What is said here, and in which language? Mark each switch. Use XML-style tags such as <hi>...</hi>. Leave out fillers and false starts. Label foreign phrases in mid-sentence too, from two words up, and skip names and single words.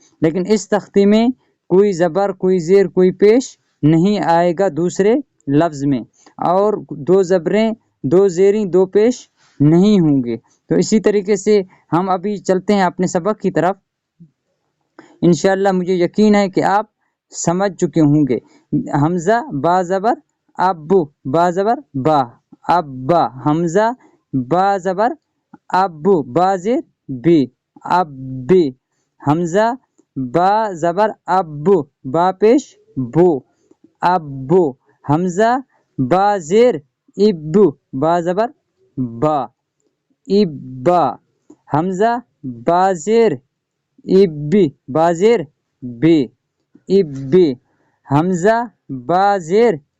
<ur>لیکن اس تختی میں کوئی زبر، کوئی زیر، کوئی پیش نہیں آئے گا دوسرے لفظ میں، اور 2 زبریں، 2 زیریں، 2 پیش نہیں ہوں گے۔ تو اسی طریقے سے ہم ابھی چلتے ہیں اپنے سبق کی طرف۔ انشاءاللہ مجھے یقین ہے کہ آپ سمجھ چکے ہوں گے۔ حمزہ با زبر ابو، با زبر با، ابا، حمزہ با زبر ابو، با زیر بی، ابی، حمزہ با زبر ابو، با پیش بو، ابو، حمزہ با زیر ابو، با زبر با، ابا، حمزہ با زیر ابی، با زیر بی، ابی، حمزہ با زیر</ur>